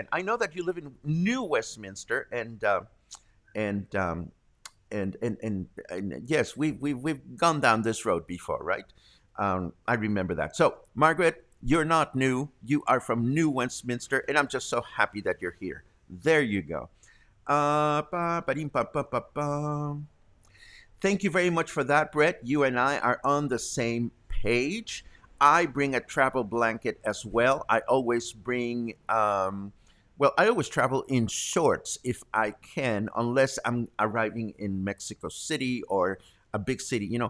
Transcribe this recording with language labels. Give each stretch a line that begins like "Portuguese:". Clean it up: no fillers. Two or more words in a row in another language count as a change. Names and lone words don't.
English: I know that you live in New Westminster, and and yes, we've gone down this road before, right? I remember that. So, Margaret, you're not new. You are from New Westminster, and I'm just so happy that you're here. There you go. Ba-dee-ba-ba-ba-ba. Thank you very much for that, Brett. You and I are on the same page. I bring a travel blanket as well. I always bring, I always travel in shorts if I can, unless I'm arriving in Mexico City or a big city.